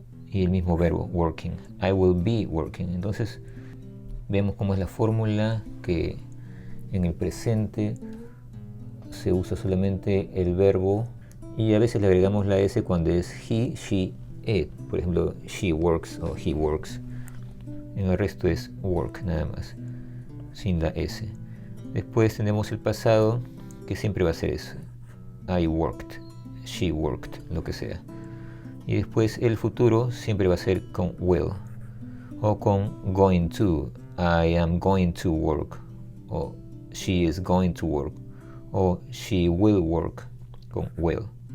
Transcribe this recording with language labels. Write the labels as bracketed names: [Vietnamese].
[Spanish] Y el mismo verbo, [English] working. I will be working. [Spanish] Entonces, vemos cómo es la fórmula, que en el presente se usa solamente el verbo y a veces le agregamos la S cuando es [English] he, she, it. [Spanish] Por ejemplo, [English] she works [Spanish] o [English] he works. [Spanish] En el resto es [English] work [Spanish] nada más, sin la S. Después tenemos el pasado, que siempre va a ser eso. [English] I worked, she worked, [Spanish] lo que sea. Y después el futuro siempre va a ser con [English] will [Spanish] o con [English] going to. I am going to work, [Spanish] o [English] she is going to work, o she will work [Spanish] con [English] will.